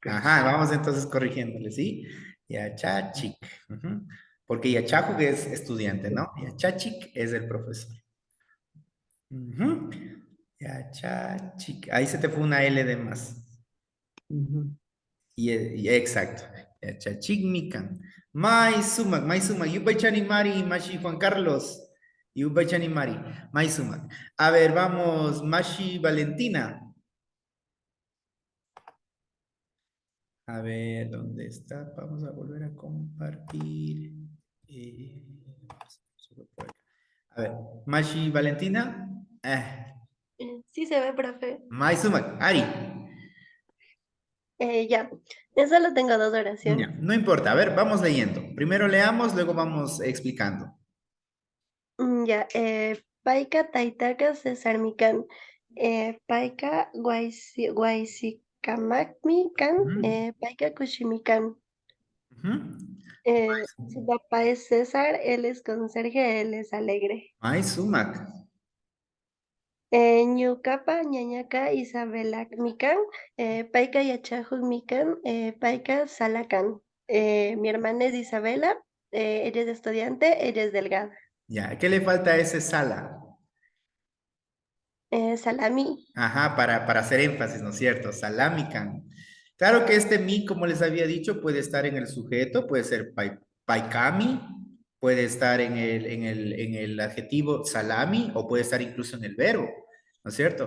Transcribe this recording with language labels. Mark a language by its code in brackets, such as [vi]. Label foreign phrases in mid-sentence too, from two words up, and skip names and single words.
[es] Ajá, vamos entonces corrigiéndole, ¿sí? [qu] Yachachik. Ujú. Porque Yachajuk es estudiante, ¿no? Yachachik es el profesor. Ujú. Yachachik. [es] Ahí se te fue una L de más. Ujú. Exacto. [qu] Yachachik mikan. Mai sumak. Yupaychani Mari, Mashi Juan Carlos. Yupaychani Mari. Mai sumak. [es] A ver, vamos, Mashi Valentina. A ver, ¿dónde está? Vamos a volver a compartir. Eh, a ver, Mashi Valentina. Sí se ve, profe. [qu] Maisumak, Ari. [es] Ya. Yo solo tengo 2 Ya, oraciones. no importa, a ver, vamos leyendo. Primero leamos, luego vamos explicando. Ya. [qu] Paika Taitaka Cesar Mikan. Paika Guaisikamakmikan. Ujú, Paika Kushimikan. ujú. [es] Su papá es César, él es conserje, él es alegre. [qu] Maisumak. Ñucapa, ñañaca, Isabela Mikan, Paika Yachahuk Mikan, Paika Salakan. [es] Mi hermana es Isabela, ella es estudiante, ella es delgada. Ya, ¿qué le falta a ese sala? [qu] Salami. [es] Ajá, para hacer énfasis, ¿no es cierto? [qu] Salamican. [es] Claro que este mi, como les había dicho, puede estar en el sujeto, puede ser paikami, puede estar en el adjetivo salami o puede estar incluso en el verbo, ¿no es cierto?